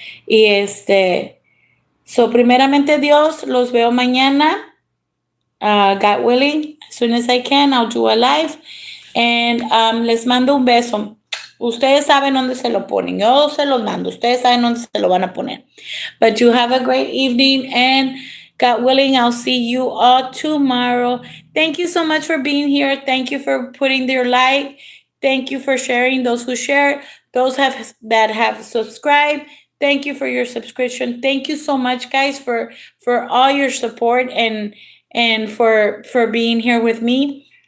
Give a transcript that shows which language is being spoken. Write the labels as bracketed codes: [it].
[es] Y so primeramente Dios, los veo mañana. [en] God willing, as soon as I can, I'll do a live. And [es] les mando un beso. Ustedes saben dónde se lo ponen. Yo se los mando. Ustedes saben dónde se lo van a poner. [en] But you have a great evening, and God willing, I'll see you all tomorrow. Thank you so much for being here. Thank you for putting their like. Thank you for sharing. Those who share, that have subscribed. Thank you for your subscription. Thank you so much, guys, for all your support and for being here with me.